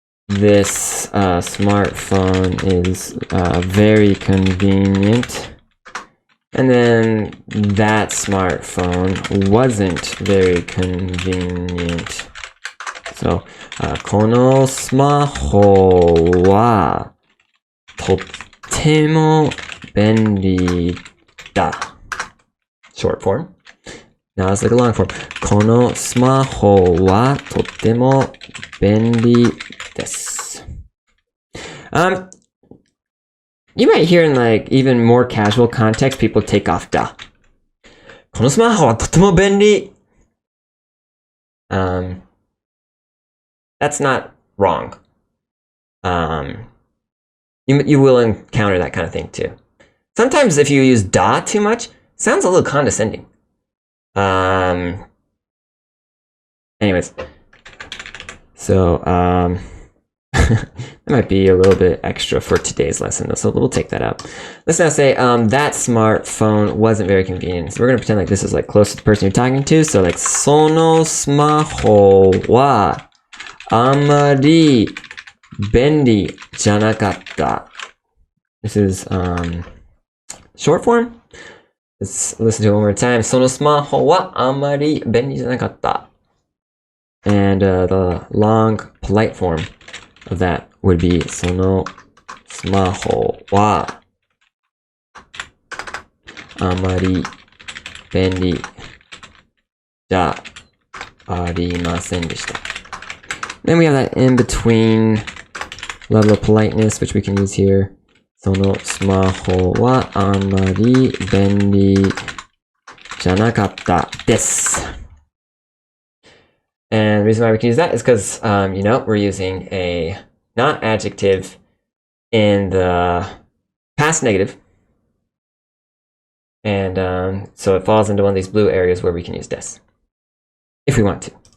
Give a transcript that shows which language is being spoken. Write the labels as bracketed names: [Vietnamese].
[English] this smartphone is very convenient. And then that smartphone wasn't very convenient. [Japanese] So, このスマホはとっても便利だ。 [English] Short form. Now let's look at long form. [Japanese] このスマホはとっても便利です。 [English] You might hear in like even more casual context, people take off da. [Japanese] このスマホはとっても便利。 [English] That's not wrong. You will encounter that kind of thing too. Sometimes if you use da too much, it sounds a little condescending. Anyways, so that might be a little bit extra for today's lesson, though, so we'll take that out. Let's now say that smartphone wasn't very convenient. So we're gonna pretend like this is like close to the person you're talking to. [Japanese] So like そのスマホはあまり便利じゃなかった。 [English] This is short form. Let's listen to it one more time. [Japanese] そのスマホはあまり便利じゃなかった。 [English] And the long polite form of that would be [Japanese] そのスマホはあまり便利じゃありませんでした。 [English] Then we have that in between level of politeness, which we can use here. [Japanese] そのスマホはあまり便利じゃなかったです。 [English] And the reason why we can use that is because, you know, we're using a not adjective in the past negative. And so it falls into one of these blue areas where we can use des, if we want to.